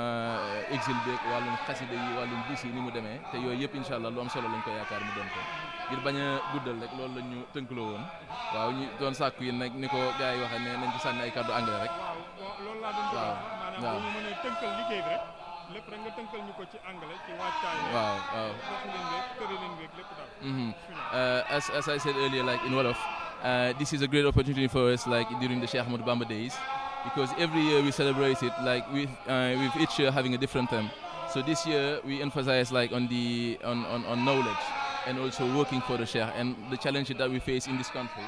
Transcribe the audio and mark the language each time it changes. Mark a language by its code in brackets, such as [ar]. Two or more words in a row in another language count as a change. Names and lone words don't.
[wo] exil beeg wàllum xasida yi wàllum bis yi ni mu demee te yooyu yëpp incha allah lu am solo lañ ko yaakaar mu doon ko ngir bañ a guddal rek loolu lañ ñu tënkaloo woon waaw ñu doon sàkku yi nag ni ko gars yi waxee ne nañ ci sànni ay kàddu anglais rek. loolu laa doon bëgg maanaam bu ñu mënee tënkal liggéey bi rek lépp rek nga tënkal ñu ko ci anglais ci wàccaay. waaw wax leen beeg tëralin beeg lépp daal. [en] As I said earlier, like in Wolof, this is a great opportunity for us, like during the Cheikh Ahmadou Bamba days, because every year we celebrate it, like with each year having a different theme. So this year we emphasize like on knowledge and also working for the Cheikh and the challenges that we face in this country.